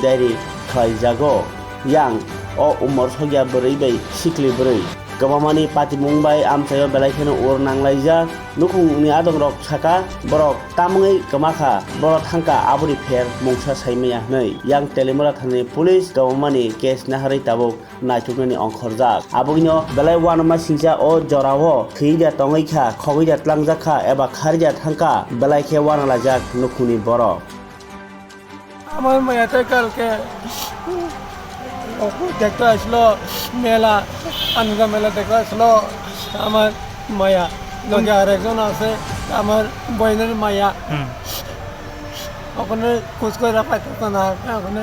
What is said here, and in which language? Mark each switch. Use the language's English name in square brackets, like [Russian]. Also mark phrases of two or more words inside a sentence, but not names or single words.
[Kok Borok] diary khlaijago yang o umor sogya borei bai sikli borei gobamani patimung bai amchayo belaikeno ur nanglaijak nukhungni adongrok saka borok tamungai kamakha borok thangka aboni pher mungsa saimaya nei yang telemura thani police gobamani case naharai tabuk naituknani ongkhorjak abogino belai wanama singja o jorao khida tongaikha khogida tlangjakha eba kharja thangka belaikhe wanalajak nukhuni borok [Bangla] আমার মেয়েটা কালকে দেখতে আসলো মেলা আনন্দ মেলা দেখতে আসলো আমার মায়া লগে আরেকজন আছে আমার বোনের মায়া ওখানে খোঁজ করে পাইতো না ওখানে